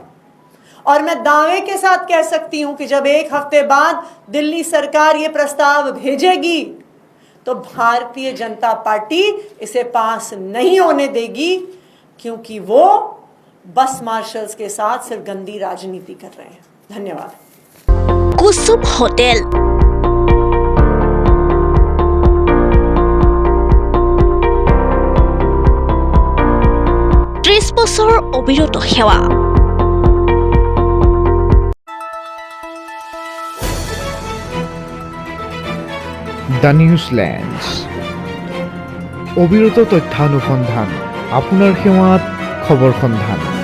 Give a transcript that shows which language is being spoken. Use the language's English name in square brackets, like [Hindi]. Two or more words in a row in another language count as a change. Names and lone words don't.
[Hindi] और मैं दावे के साथ कह सकती हूं कि जब 1 हफ्ते बाद दिल्ली सरकार ये प्रस्ताव भेजेगी तो भारतीय जनता पार्टी इसे पास नहीं होने देगी, क्योंकि वो बस मार्शल्स के साथ सिर्फ गंदी राजनीति कर रहे हैं। धन्यवाद। कुसुम होटेल, [Assamese] ত্ৰিশ বছৰ অবিৰত সেৱা। দ্য নিউজলেণ্ডছ, অবিৰত তথ্যানুসন্ধান, আপোনাৰ সেৱাত খবৰ সন্ধান।